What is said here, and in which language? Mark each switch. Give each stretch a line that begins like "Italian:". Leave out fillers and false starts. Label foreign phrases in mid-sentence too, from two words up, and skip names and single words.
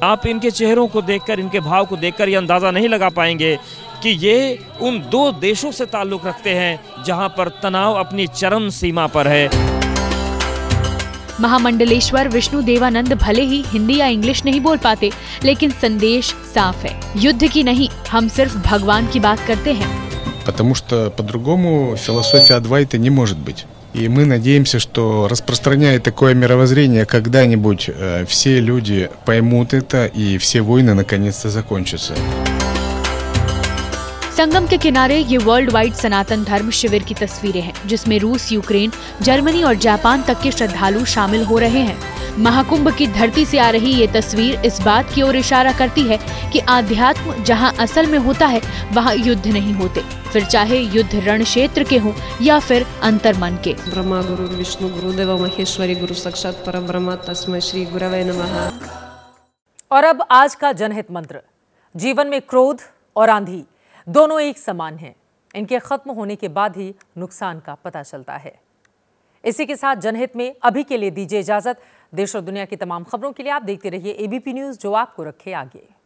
Hindi: आप इनके चेहरों को देखकर, इनके भाव को देखकर ये अंदाज़ा नहीं लगा पाएंगे कि ये उन दो देशों से ताल्लुक़ रखते हैं जहाँ पर तनाव अपनी चरम सीमा पर है। महामंडलेश्वर विष्णु देवानंद भले ही हिंदी या इंग्लिश नहीं बोल पाते, लेकिन संदेश साफ है, युद्ध की नहीं, हम सिर्फ भगवान की बात करते हैं।
Russian: Потому что по-другому философия Адвайты не может быть. И мы надеемся, что распространяя такое мировоззрение, когда-нибудь все люди поймут это и все войны наконец-то закончатся.
Hindi: संगम के किनारे ये
English: world wide
Hindi: सनातन धर्म शिविर की तस्वीरें हैं, जिसमें रूस, यूक्रेन, जर्मनी और जापान तक के श्रद्धालु शामिल हो रहे हैं। महाकुंभ की धरती से आ रही ये तस्वीर इस बात की ओर इशारा करती है कि आध्यात्म जहां असल में होता है, वहां युद्ध नहीं होते, फिर चाहे युद्ध रण क्षेत्र के हों या फिर अंतर्मन के।
Sanskrit: ब्रह्मा गुरु विष्णु गुरुदेव महेश्वरी गुरु साक्षात परब्रह्म तस्मै श्री गुरवे नमः।
Hindi: और अब आज का जनहित मंत्र। जीवन में क्रोध और आंधी दोनों एक समान हैं। इनके खत्म होने के बाद ही नुकसान का पता चलता है। इसी के साथ जनहित में अभी के लिए दीजिए इजाजत। देश और दुनिया की तमाम खबरों के लिए आप देखते रहिए एबीपी न्यूज, जो आपको रखे आगे।